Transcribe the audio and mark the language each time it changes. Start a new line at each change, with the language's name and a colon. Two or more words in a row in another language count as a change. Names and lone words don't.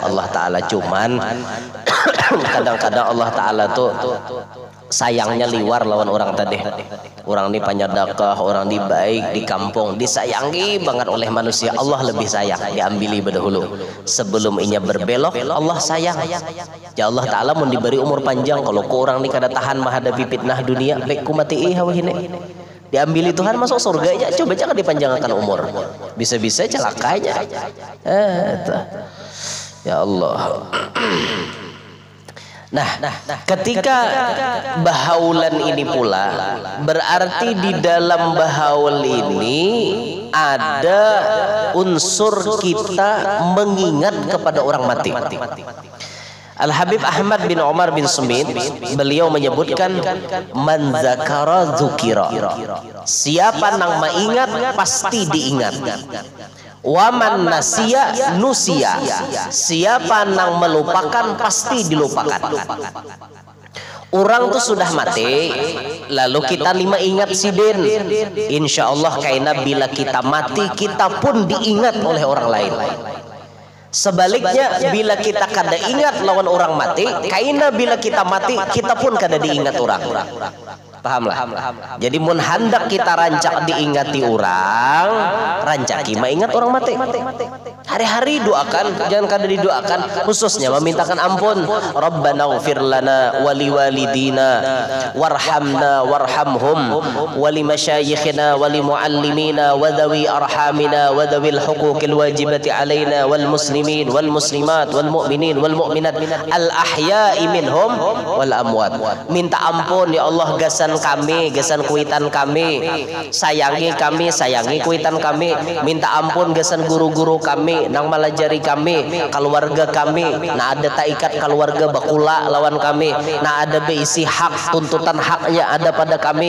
Banjar: Allah Ta'ala cuman kadang-kadang Allah Ta'ala tuh sayangnya liwar lawan orang tadi orang di panyadakah orang di baik di kampung disayangi banget oleh manusia Allah lebih sayang diambili berdahulu sebelum inya berbelok Allah sayang ya Allah Ta'ala mau diberi umur panjang kalau ku orang ni kada tahan menghadapi fitnah dunia baik ku mati hawahine diambili Tuhan masuk surga aja coba jangan dipanjangkan umur bisa-bisa celakanya ya Allah. Nah, ketika bahaulan ini pula berarti di dalam bahaul ini ada unsur kita mengingat kepada orang mati. Al-Habib Ahmad bin Umar bin Sumit beliau menyebutkan
Arabic: من ذكر ذُكر.
Banjar: Siapa nang maingat pasti diingat.
Arabic: ومن نسي نُسي.
Banjar: Siapa nang melupakan pasti dilupakan. Orang tuh sudah mati, lalu kita lima ingat sidin.
Arabic: إن شاء الله
Banjar: kaina bila kita mati kita pun diingat oleh orang lain. Sebaliknya bila kita kada ingat lawan orang mati, kaina bila kita mati kita pun kada diingat orang. Pahamlah. Jadi mun hendak kita rancak diingati orang, rancaki ingat orang mati. Hari-hari doakan, jangan kada didoakan, khususnya memintakan ampun.
Arabic: ربنا اغفر لنا ولوالدينا وارحمنا وارحمهم ولمشايخنا ولمعلمينا وذوي أرحامنا وذوي الحقوق الواجبة علينا والمسلمين والمسلمات والمؤمنين والمؤمنات الأحياء منهم والأموات.
Banjar: Minta ampun ya Allah gasan kami, gasan kuitan kami, sayangi kuitan kami. Minta ampun gasan guru-guru kami nang malajari kami, keluarga kami nah ada taikat keluarga bakula lawan kami, nah ada beisi hak tuntutan haknya ada pada kami.